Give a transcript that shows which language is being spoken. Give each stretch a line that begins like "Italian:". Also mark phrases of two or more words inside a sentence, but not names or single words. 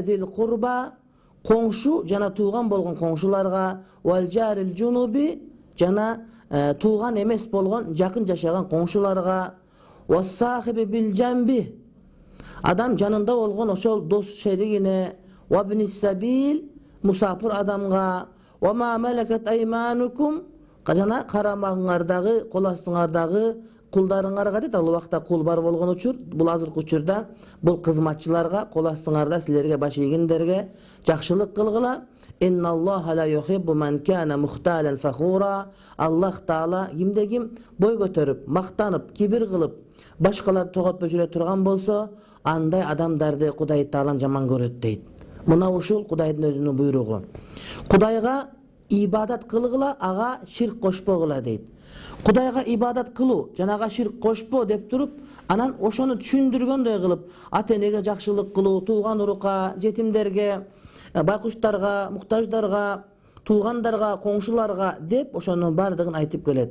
Arabic: ذي القربى",
Kyrgyz: коңшу жана тууган болгон коңшуларга,
Arabic: "والجار الجنب",
Kyrgyz: жана тууган эмес болгон жакын жашаган коңшуларга,
Arabic: "والصاحب بالجنب",
Kyrgyz: адам жанында болгон ошол дос шеригине,
Arabic: "وابن السبيل",
Kyrgyz: мусафир адамга,
Arabic: "وما ملكت أيمانكم",
Kyrgyz: жана карамагыңардагы, кол астыңардагы кулдарыңарга дейт. Ал убакта кул бар болгон учур, бул азыркы учурда бул кызматчыларга, кол астыңарда силерге баш ийгендерге жакшылык кылгыла.
Arabic: "إن الله لا يحب من كان مختالا فخورا",
Kyrgyz: Аллах Таала кимде ким бой көтөрүп, мактанып, кибир кылып, башкаларды тоготпой жүрө турган болсо, андай адамдарды Кудай Таалам жаман көрөт дейт. Мына ушул Кудайдын өзүнүн буйругу. Кудайга ибадат кылгыла, ага ширк кошпогула дейт. Кудайга ибадат кылуу жана ага ширк кошпо деп туруп, анан ошону түшүндүргөндөй кылып, ата-энеге жакшылык кылуу, тууган урукка, жетимдерге, байкуштарга, муктаждарга, туугандарга, коңшуларга деп ошонун бардыгын айтып келет.